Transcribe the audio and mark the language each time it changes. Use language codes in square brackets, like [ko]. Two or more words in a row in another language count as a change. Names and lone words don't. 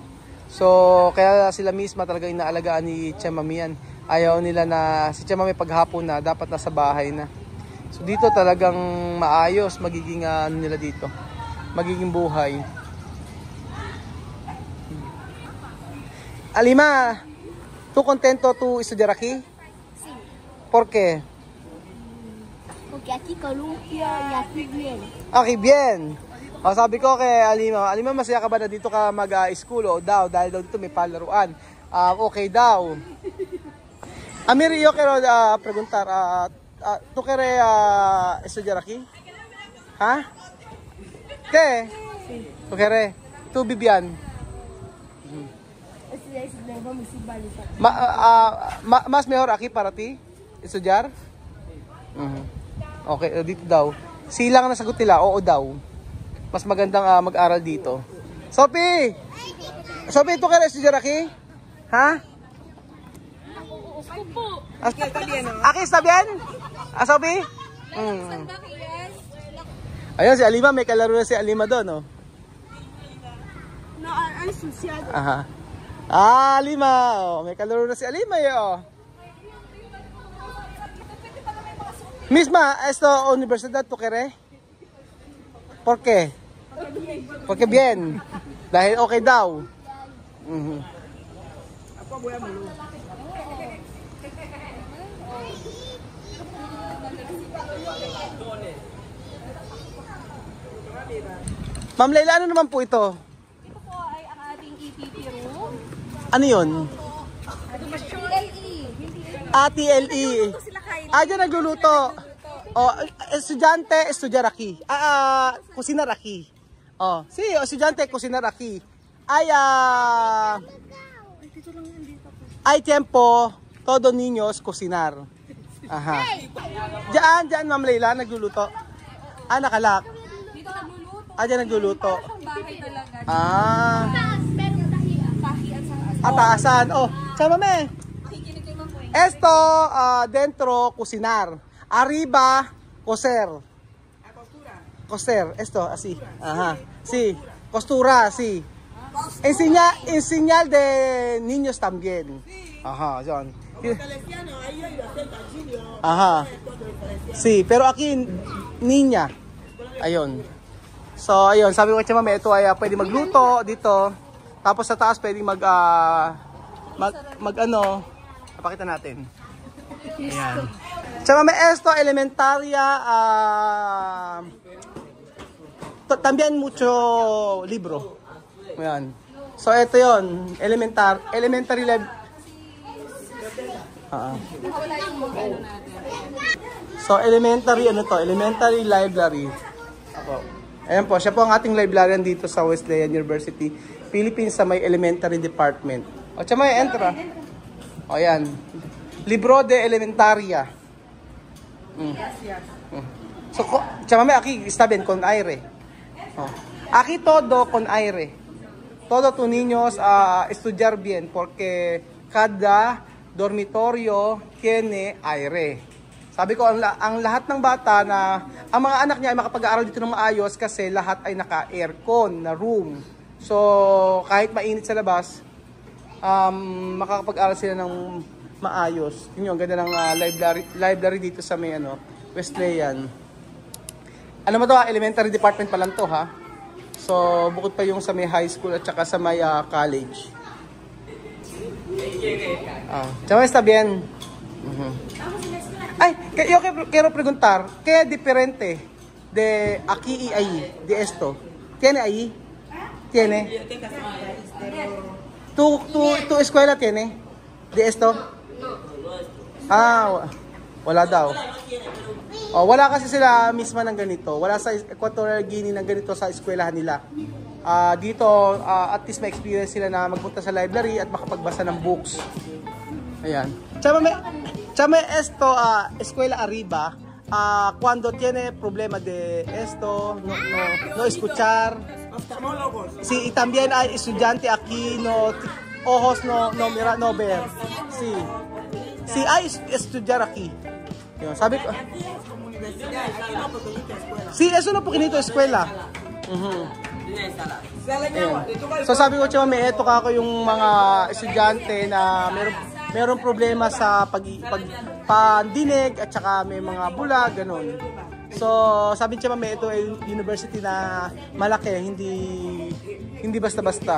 [tl] So, kaya sila misma talaga inaalagaan ni Tia Mami yan. Ayaw nila na si Tia Mami paghapon na, dapat nasa bahay na. So, dito talagang maayos, magiging nila dito. Magiging buhay. [es] Alima, tu contento tu estudiar aquí? Sí. ¿Por qué? Porque aquí columpio y aquí bien. Okay, bien. [tl] O, sabi ko kay Alima, masaya ka ba na dito ka mag-school o daw? Dahil daw dito may palaruan. Okay daw. [es] Amir, yo quiero preguntar, ¿tú quieres estudiar aquí? ¿Ha? ¿Qué? Sí. ¿Tú quieres? ¿Tú, Vivian? Mas mejor aquí para ti? Estudiar? [tl] Okay, dito daw. Silang nasagot nila, oo daw. Mas magandang mag-aral dito. [es] Sophie! Sophie, ¿tú quieres estudiar aquí? ¿Ha? Aquí está bien? Sophie? [tl] Ayun, si Alima, may kalaro na si Alima doon, oh. [en] No, I'm social. Aha. [tl] Alima, oh, may kalaro na si Alima, oh. [es] Misma, esta universidad, ¿tú quieres? ¿Por qué? Porque bien. [tl] Dahil okay daw. Ma'am Leila, ano naman po ito? Ito po ay ang ating EPP room. Ano yun? TLE. TLE. Diyan nagluluto. Oh, estudyante, [es] estudyar aquí. Kusinar aquí. Oh, sí, estudyante, kusinar aquí. Hay tiempo, todo niños cocinar. Aha. [tl] Diyan, Ma'am Leila, nagluluto. Nakalak. Dito Diyan nagluluto. Parang bahay talaga. Ah. Taas, pero tahiya. Tahian sa Taasan. Oh, sama me. Makikinig kay Ma'am Poy. [es] Esto, dentro, cocinar. Arriba, coser. Coser. Esto, así. Ajá. Sí. Costura, sí. Enseñar de niños también. Ajá, John. Ajá. Sí, pero aquí, niña. [tl] Ayun. So, ayun. Sabi ko kay Mami, ito ay pwede magluto dito. Tapos sa taas pwede ano, napakita natin. Ayan. [es] Mami, esto, elementaria, también mucho libro. [tl] Ayan. So, ito yon [en] elementary level. [tl] Nakawala yung mga ano natin. So, [en] elementary library. [tl] Ako. Ayan po, siya po ang ating librarian dito sa Wesleyan University, Philippines, sa may [en] elementary department. [tl] O, siya may entra. O, ayan. [es] Libro de Elementaria. So, [tl] siya may [es] aquí está bien con aire. Aquí todo con aire. Todo tus niños estudiar bien porque cada dormitorio tiene aire. [tl] Sabi ko, ang lahat ng bata na, ang mga anak niya ay makapag-aaral dito ng maayos kasi lahat ay naka-aircon na room. So, kahit mainit sa labas, makakapag-aaral sila ng maayos. Yun yung ganda ng library dito sa may Wesleyan. Ano mo to [en] elementary department [tl] pa lang to ha. So, bukod pa yung sa may [en] high school [tl] at saka sa may college. [es] Chama está bien. Ay, yo quiero preguntar, ¿qué diferente de aquí y ahí, de esto? ¿Tiene ahí? ¿Tiene? ¿Tu escuela tiene de esto? [tl] Wala daw. Wala kasi sila misma ng ganito. Wala sa Equatorial Guinea ng ganito sa eskwelahan nila. Dito, [en] at least [tl] may experience sila na magpunta sa library at makapagbasa ng books. Ayan. [es] Chame esto, escuela arriba, cuando tiene problema de esto, no escuchar. Sí, y también hay estudiante aquí, ojos no mira, no ver. Sí. Sí, hay estudiar aquí. [tl] Yun, sabi ko. [es] Sí, eso no poquito eskwela. [tl] So sabi ko, Chama, eto kako yung mga estudyante na meron problema sa pandinig at saka may mga bulag, ganun. So sabi niya, Chama, ito ay university na malaki, hindi basta-basta.